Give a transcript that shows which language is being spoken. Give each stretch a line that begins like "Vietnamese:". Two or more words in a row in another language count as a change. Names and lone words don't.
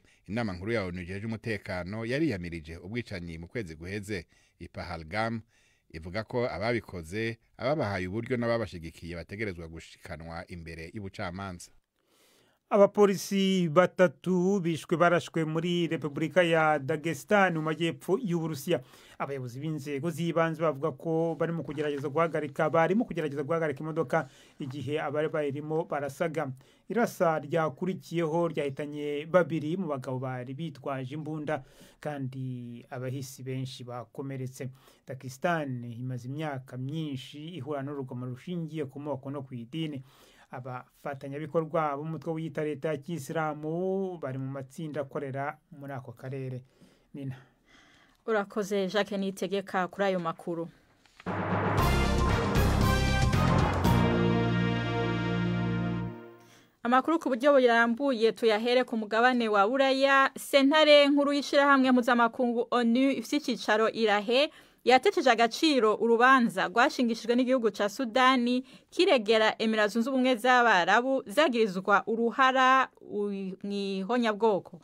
Rundi: Inama nkuru ya ONU ijeje umutekano yariyamirije ubwicanyi mu kwezi guheze i Pahalgam, ivuga ko ababikoze ababahaye uburyo n'ababashigikiye bategerezwa gushikanwa imbere y'ubucamanza.
Kinyarwanda: Abapolisi batatu bishwe barashwe muri Republika ya Dagestan mu majyepfo y'Uburusiya. Abayobozi b'inzego z'ibanze bavuga ko barimo kugerageza guhagarika imodoka igihe abari bayirimo barasaga. Irasa ryakurikiyeho ryahitanye 2 mu bagabo bari bitwaje imbunda kandi abahisi benshi bakomeretse. Dagestan imaze imyaka myinshi ihura n'urugomo rushingiye ku moko no ku idini. Abafatanyabikorwa b'umutwe w'iyita leta ya Kisilamu bari mu matsinda akorera muri ako karere. Nina urakoze Jacques Nitegeka kuri ayo makuru. Amakuru ku buryo burambuye tuyahere ku mugabane wa Buraya.
Rundi: Sentare nkuru y'ishirahamwe mpuzamakungu ONU ifite icicaro Irahe yateteje agaciro urubanza rwashingishijwe n'igihugu ca Sudani kiregera Emirates Zunze Ubumwe z'Abarabu zagirizwa uruhara mw'ihonyabwoko.